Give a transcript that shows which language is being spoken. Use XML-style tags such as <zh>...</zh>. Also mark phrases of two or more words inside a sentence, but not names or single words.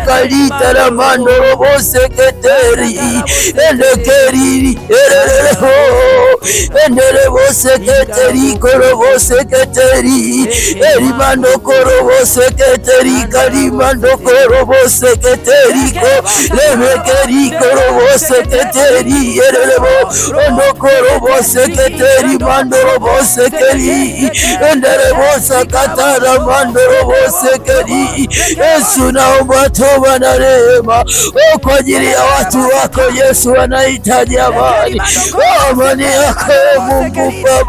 <sw>kalitara mando robo seketeri, endekeri ererebo, enderebo seketeri korobo seketeri, eri mando korobo seketeri kali mando korobo seketeri ko, lemekeri korobo seketeri ererebo, ondo korobo seketeri mando robo sekeri, enderebo sakatara mando robo sekeri. Yesu, naomba toba na rehema kwa ajili ya watu wako Yesu, wanahitaji amani, amani yako Mungu Baba.</sw>